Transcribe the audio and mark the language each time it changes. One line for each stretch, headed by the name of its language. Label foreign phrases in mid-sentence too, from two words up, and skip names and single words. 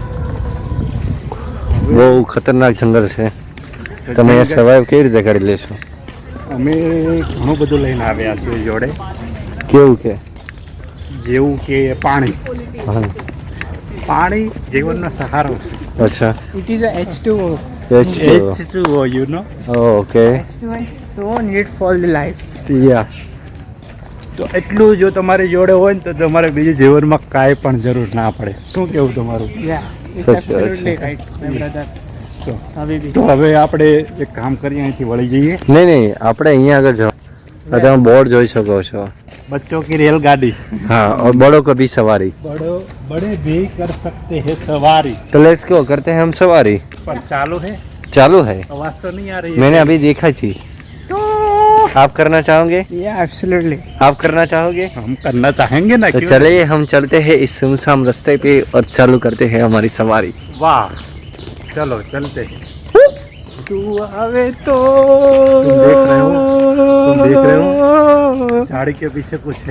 Gujarati: બહુ ખતરનાક જંગલ છે. તમે એ સર્વાઈવ કેવી રીતે કરી લેશો? અમે ઘણું બધું લઈને આવ્યા છીએ જોડે, કેવું કે? જેવું કે પાણી. હા, પાણી જીવનનો સહારો છે. અચ્છા.
English: It is a H2O. H2O, you know. ઓકે. H2O is so needed for the life. યા.
Gujarati: તો એટલું જો તમારી જોડે હોય ને તો તમારે બીજું જીવનમાં કાંઈ પણ જરૂર ના પડે. શું કેવું તમારું?
English: Yeah, it's
Gujarati: સાચી વાત
English: absolutely
Gujarati: છે.
English: right, my brother.
Gujarati: તો Habibi. તો હવે આપણે એક કામ કરીએ, અહીંથી વળી જઈએ. નહીં, આપણે અહીંયા આગળ જાઓ. તમે બોર્ડ જોઈ શકો છો.
Hindi: બચ્ચોं की रेलगाड़ी, हाँ, और बड़ों को भी सवारी. बड़े भी कर सकते हैं सवारी. तो
English: let's go,
Hindi: करते हैं हम सवारी. पर चालू है, चालू है. आवाज तो नहीं आ रही है. मैंने अभी देखा थी. आप करना चाहोगे?
English: Yeah, absolutely.
Hindi: आप करना चाहोगे? हम करना चाहेंगे ना. तो क्यों? चलिए हम चलते हैं इस सुनसान रास्ते पे और चालू करते हैं हमारी सवारी. वाह, चलो चलते हैं. तू आवे तो तुम देख रहे हो, झाड़ी के पीछे कुछ है.